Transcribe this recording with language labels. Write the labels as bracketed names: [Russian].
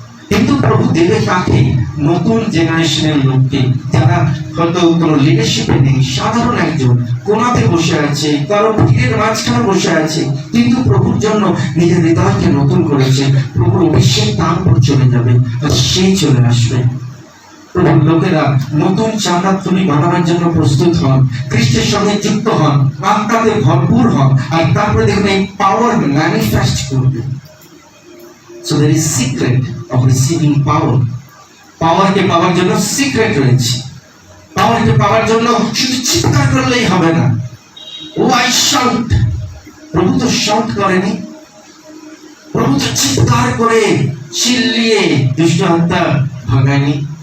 [Bangla] কিন্তু প্রভু দেবে কাকে? নতুন জেনারেশনের লোককে, যারা হয়তো কোনো লিডারশিপে নেই, সাধারণ একজন কোনাতে বসে আছে, কারো ভিড়ের মাঝখানে বসে আছে, কিন্তু প্রভুর জন্য নিজের হৃদয়কে নতুন করেছে। প্রভুর অভিষেক তার উপর চলে যাবে আর সেই চলে আসবে। প্রভুর লোকেরা নতুন চামড়ার থলি বানানোর জন্য প্রস্তুত হন, খ্রিস্টের সঙ্গে যুক্ত হন, আত্মাতে ভরপুর হন, আর তারপরে দেখবেন এই পাওয়ার ম্যানিফেস্ট করবে। [English] So there is secret of receiving power. [Bangla] পাওয়ারকে পাওয়ার জন্য সিক্রেট রয়েছে। পাওয়ারকে পাওয়ার জন্য শুধু চিৎকার করলেই হবে না। [English] Oh I shout. [Bangla] প্রভু তো শাউট করেনি, প্রভু তো চিৎকার করে চিল্লিয়ে দুষ্ট আত্মা ভাগায়নি।